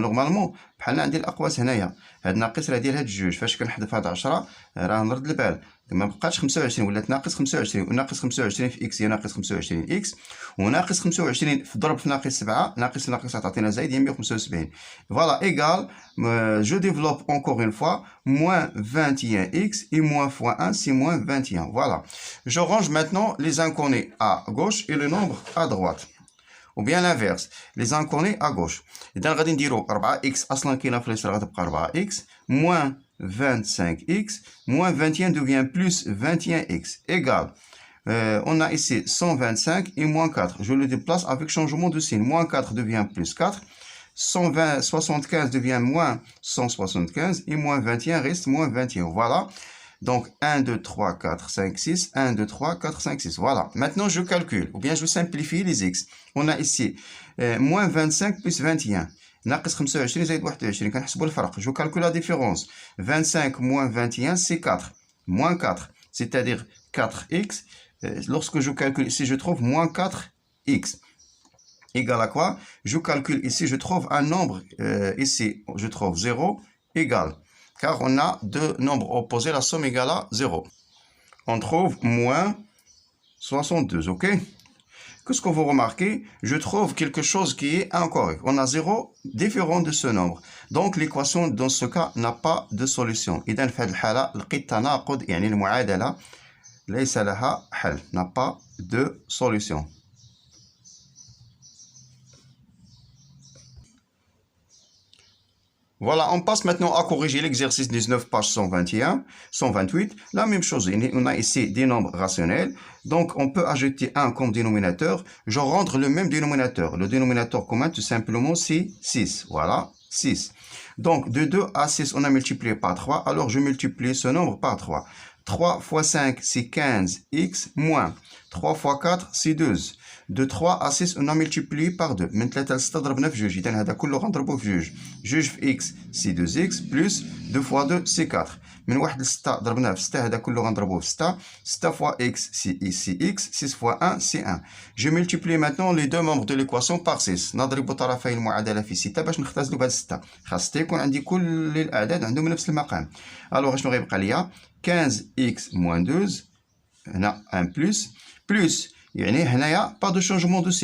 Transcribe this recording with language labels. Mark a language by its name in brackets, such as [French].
[Arabic] نورمالمون بحال عندي الاقواس هنايا هاد ناقص راه ديال هاد الجوج. فاش كنحذف هاد 10 راه نرد البال ما بقاتش 25 ولات ناقص 25 وناقص 25 في اكس هي ناقص 25 اكس وناقص 25 في ضرب في ناقص 7 ناقص ناقص تعطينا زايد هي 175. [French] فوالا ايغال جو ديفلوب encore une fois moins 21x et moins fois 1 c'est moins 21. Voilà. Je range maintenant les inconnus à gauche et le nombre à droite. Ou bien l'inverse, les inconnus à gauche. [Arabic] إذا غادي نديرو 4x أصلا كاينة في اليسار غتبقى [French] 4x moins 25x moins 21 devient plus 21x égale. On a ici 125 et moins 4. Je le déplace avec changement de signe. Moins 4 devient plus 4. 175 devient moins 175 et moins 21 reste moins 21. Voilà. Donc 1, 2, 3, 4, 5, 6. 1, 2, 3, 4, 5, 6. Voilà. Maintenant, je calcule. Ou bien je simplifie les x. On a ici moins 25 plus 21. [Arabic] ناقص 25 زائد 21 كنحسبوا الفرق. [French] Je calcule la différence. 25 moins 21 c'est 4. Moins 4. C'est-à-dire 4x. Lorsque je calcule ici, je trouve moins 4x. Égal à quoi? Je calcule ici, je trouve un nombre, ici, je trouve 0 égal. Car on a deux nombres opposés, la somme égale à 0. On trouve moins 62, ok? Qu'est-ce que vous remarquez? Je trouve quelque chose qui est incorrect. On a 0 différent de ce nombre. Donc l'équation dans ce cas n'a pas de solution. [Arabic] إذا في هذه الحالة لقيت تناقض يعني المعادلة ليس لها حل. [French] N'a pas de solution. Voilà, on passe maintenant à corriger l'exercice 19, page 121, 128. La même chose, on a ici des nombres rationnels. Donc, on peut ajouter 1 comme dénominateur. Je rendre le même dénominateur. Le dénominateur commun, tout simplement, c'est 6. Voilà, 6. Donc, de 2 à 6, on a multiplié par 3. Alors, je multiplie ce nombre par 3. 3 fois 5, c'est 15x moins 3 fois 4, c'est 12. De 3 à 6, on a multiplié par 2. [Arabic] من 3 ل 6 ضربنا في جوج. إذا هذا كله غنضربوه في جوج. جوج في [French] x c'est 2x plus 2 fois 2 c'est 4. [Arabic] من 1 ل 6 ضربناه في 6 هذا كله غنضربوه في 6. [French] 6 fois x c'est x. 6 fois 1 c'est 1. Je multiplie maintenant les deux membres de l'équation par 6. [Arabic] نضرب طرفي المعادلة في 6 باش نختزلوا بهاد 6. خاص يكون عندي كل الأعداد عندهم نفس المقام. ألوغ شنو غيبقى ليا 15x moins 12 هنا 1 plus يعني هنايا [French] pas de changement de signe.